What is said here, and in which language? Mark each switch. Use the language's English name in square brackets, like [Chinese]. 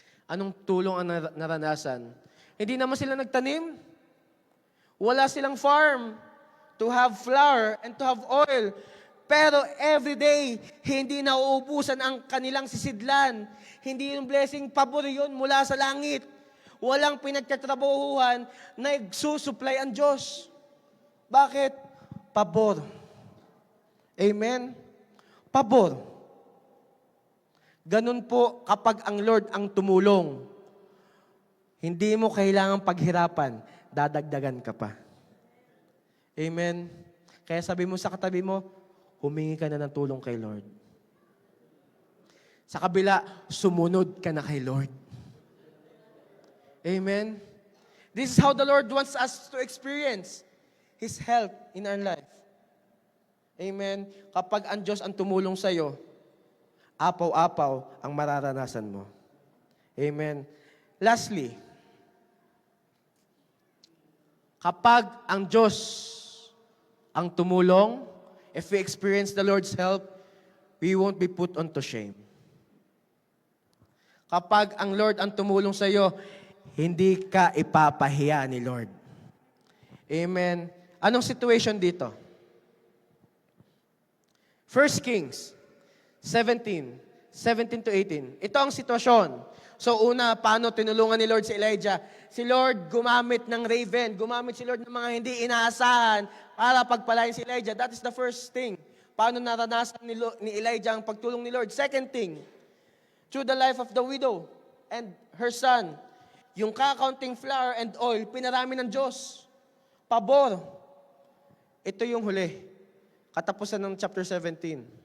[Filipino] Anong tulong ang naranasan? Hindi naman sila nagtanim. Wala silang [English] farm to have flour and to have oil. [Filipino] Pero every day, hindi nauubusan ang kanilang sisidlan. Hindi yung blessing, pabor yun mula sa langit. Walang pinagtatrabahuhan na nagsusupply ang Diyos. Bakit? Pabor. Amen? Pabor. Ganun po kapag ang Lord ang tumulong. Hindi mo kailangang paghirapan, dadagdagan ka pa. Amen? Kaya sabi mo sa katabi mo, humingi ka na ng tulong kay Lord. Sa kabila, sumunod ka na kay Lord. Amen? [English] This is how the Lord wants us to experience His help in our life. Amen? [Filipino] Kapag ang Diyos ang tumulong sa iyo, apaw-apaw ang mararanasan mo. Amen? [English] Lastly, [Filipino] kapag ang Diyos ang tumulong, [English] if we experience the Lord's help, we won't be put onto shame. [Filipino] Kapag ang Lord ang tumulong sa iyo, Hindi ka ipapahiya ni Lord. Amen. Anong situation dito? 1 Kings 17 to 18. Ito ang sitwasyon. So una, paano tinulungan ni Lord si Elijah? Si Lord gumamit ng raven, gumamit si Lord ng mga hindi inaasahan para pagpalain si Elijah. [English] That is the first thing. [Filipino] Paano naranasan ni Elijah ang pagtulong ni Lord? [English] Second thing, through the life of the widow and her son, [Filipino] yung kakaunting [English] flour and oil, [Filipino] pinarami ng Diyos. Pabor. Ito yung huli. Katapusan ng chapter 17.